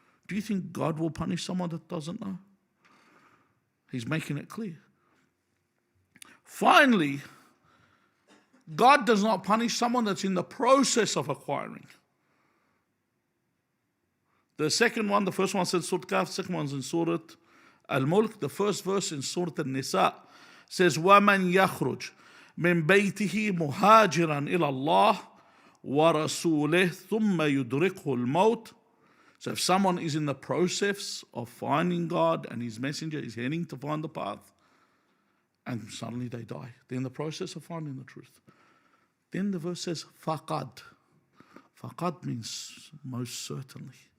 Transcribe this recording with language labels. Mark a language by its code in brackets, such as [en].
[en] Do you think God will punish someone that doesn't know? He's making it clear. Finally, God does not punish someone that's in the process of acquiring. The second one, the first one said Surah Kahf, the second one's in Surah Al-Mulk. The first verse in Surah Al-Nisa says, [ar] وَمَنْ يَخْرُجْ مِنْ بَيْتِهِ مُهَاجِرًا إِلَى اللَّهِ وَرَسُولِهِ ثُمَّ يُدْرِكْهُ الْمَوْتِ. [en] So if someone is in the process of finding God and his messenger is heading to find the path, and suddenly they die, they're in the process of finding the truth. Then the verse says, faqad. Faqad means most certainly.